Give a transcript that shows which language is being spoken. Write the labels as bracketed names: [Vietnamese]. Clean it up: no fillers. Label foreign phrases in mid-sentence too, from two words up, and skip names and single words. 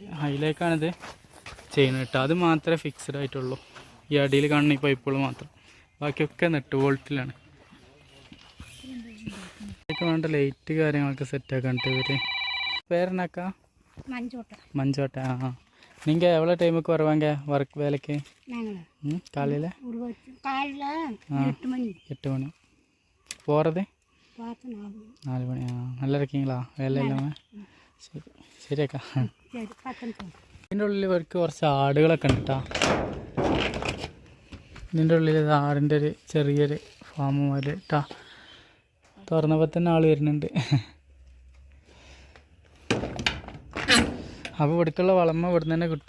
[Malayalam] അതിലേക്കാണിത് ചെയ്യുന്നത് കേട്ടോ. അത് മാത്രമേ ഫിക്സ്ഡ് ആയിട്ടുള്ളൂ, ഈ അടിയിൽ കാണുന്ന ഈ പൈപ്പുകൾ മാത്രം. ബാക്കിയൊക്കെ നെട്ട് വോൾട്ടിലാണ്. ഇതിലേക്ക് വേണ്ട ലൈറ്റ് കാര്യങ്ങളൊക്കെ സെറ്റാക്കാണ്ട് ഇവർ. പേരെന്നാക്കാ? മഞ്ചോട്ട. [Tamil] ആ நீங்கள் எவ்வளோ டைமுக்கு வருவாங்க ஒர்க் வேலைக்கு? காலையில் 8 மணி. போகிறது 4 மணி. நல்லா இருக்கீங்களா வேலை இல்லாமல்? [Malayalam] ശരി ശരിയാക്കാ. ഇതിൻ്റെ ഉള്ളിൽ ഇവർക്ക് കുറച്ച് ആടുകളൊക്കെ ഉണ്ട് കേട്ടോ. ഇതിൻ്റെ ഉള്ളിൽ ആടിൻ്റെ ഒരു ചെറിയൊരു ഫാം പോലെ കേട്ടോ. തുറന്നപ്പോൾ തന്നെ ആൾ വരുന്നുണ്ട്. അപ്പോൾ ഇവിടേക്കുള്ള വളമ ഇവിടുന്ന് തന്നെ കിട്ടും.